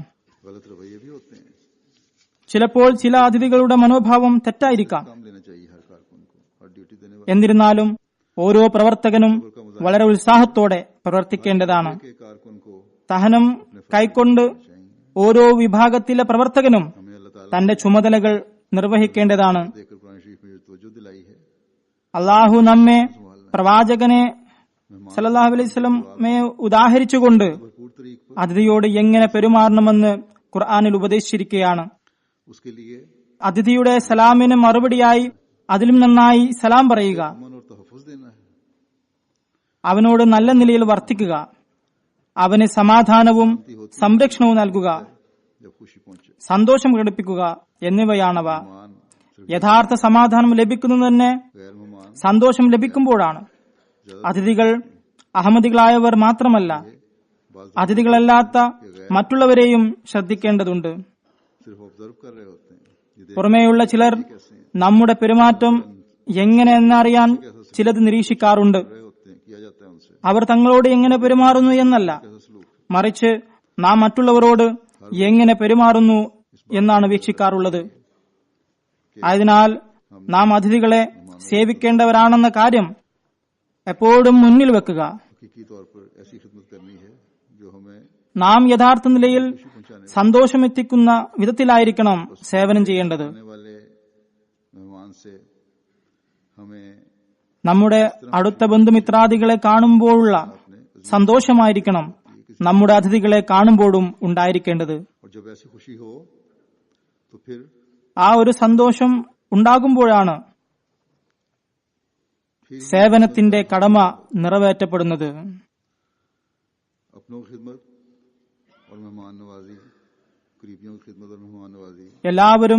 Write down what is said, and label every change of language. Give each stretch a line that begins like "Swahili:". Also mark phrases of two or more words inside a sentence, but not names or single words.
Urdu: غلط رویے بھی ہوتے ہیں.
Malayalam: ചിലപ്പോൾ ചില അതിഥികളുടെ മനോഭാവം തെറ്റായിരിക്കാം.
Urdu: کام لینا چاہیے ہر کارکن کو. ہر ڈیوٹی دینے والے
Malayalam: എന്നിരുന്നാലും ഓരോ പ്രവർത്തകനും വളരെ ഉത്സാഹത്തോടെ പ്രവർത്തിക്കേണ്ടതാണ്.
Urdu: کے کارکن کو
Malayalam: സഹനം കൈക്കൊണ്ട് ഓരോ വിഭാഗത്തിലെ പ്രവർത്തകനും
Urdu: ہمیں اللہ تعالیٰ
Malayalam: തന്റെ ചുമതലകൾ നിർവഹിക്കേണ്ടതാണ്.
Urdu: دیکھ کر قرآن شریف میں جو توجہ دلائی ہے,
Malayalam: അള്ളാഹു നമ്മെ പ്രവാചകനെ
Arabic: صلى الله عليه وسلم
Malayalam: ഉദാഹരിച്ചുകൊണ്ട്
Urdu: بھرپور طریق پر
Malayalam: അതിഥിയോട് എങ്ങനെ പെരുമാറണമെന്ന് ഖുർആനിൽ ഉപദേശിച്ചിരിക്കുകയാണ്.
Urdu: اس کے لیے
Malayalam: അതിഥിയുടെ സലാമിന് മറുപടിയായി അതിലും നന്നായി സലാം പറയുക,
Urdu: امن اور تحفظ دینا ہے.
Malayalam: അവനോട് നല്ല നിലയിൽ വർത്തിക്കുക, അവന് സമാധാനവും സംരക്ഷണവും നൽകുക,
Urdu: جب خوشی پہنچے
Malayalam: സന്തോഷം പ്രകടിപ്പിക്കുക എന്നിവയാണവ.
Urdu: مان صرف
Malayalam: യഥാർത്ഥ സമാധാനം ലഭിക്കുന്നത് തന്നെ
Urdu: غیر مہمان
Malayalam: സന്തോഷം ലഭിക്കുമ്പോഴാണ്. അതിഥികൾ അഹമ്മദികളായവർ മാത്രമല്ല,
Urdu: بعض
Malayalam: അതിഥികളല്ലാത്ത മറ്റുള്ളവരെയും ശ്രദ്ധിക്കേണ്ടതുണ്ട്.
Urdu: صرف آبزرو کر رہے ہوتے ہیں. یہ دیکھ
Malayalam: പുറമേയുള്ള ചിലർ നമ്മുടെ പെരുമാറ്റം എങ്ങനെയെന്നറിയാൻ ചിലത് നിരീക്ഷിക്കാറുണ്ട്.
Urdu: رہے ہوتے ہیں، کیا جاتا ہے ان سے
Malayalam: അവർ തങ്ങളോട് എങ്ങനെ പെരുമാറുന്നു എന്നല്ല,
Urdu: کیسا سلوک.
Malayalam: മറിച്ച് നാം മറ്റുള്ളവരോട് എങ്ങനെ പെരുമാറുന്നു എന്നാണ് വീക്ഷിക്കാറുള്ളത്. ആയതിനാൽ നാം അതിഥികളെ സേവിക്കേണ്ടവരാണെന്ന കാര്യം എപ്പോഴും മുന്നിൽ വെക്കുക.
Urdu: حقیقی طور پر ایسی خدمت کرنی ہے جو ہمیں
Malayalam: നാം യഥാർത്ഥ നിലയിൽ സന്തോഷമെത്തിക്കുന്ന വിധത്തിലായിരിക്കണം സേവനം ചെയ്യേണ്ടത്.
Urdu: آنے والے مہمان سے ہمیں
Malayalam: നമ്മുടെ അടുത്ത ബന്ധുമിത്രാദികളെ കാണുമ്പോഴുള്ള സന്തോഷമായിരിക്കണം നമ്മുടെ അതിഥികളെ കാണുമ്പോഴും ഉണ്ടായിരിക്കേണ്ടത്.
Urdu: اور جب ایسی خوشی ہو تو پھر
Malayalam: ആ ഒരു സന്തോഷം ഉണ്ടാകുമ്പോഴാണ് സേവനത്തിന്റെ കടമ നിറവേറ്റപ്പെടുന്നത്.
Urdu: اپنوں کی خدمت اور مہمان نوازی، قریبیوں کی خدمت اور مہمان نوازی
Malayalam: എല്ലാവരും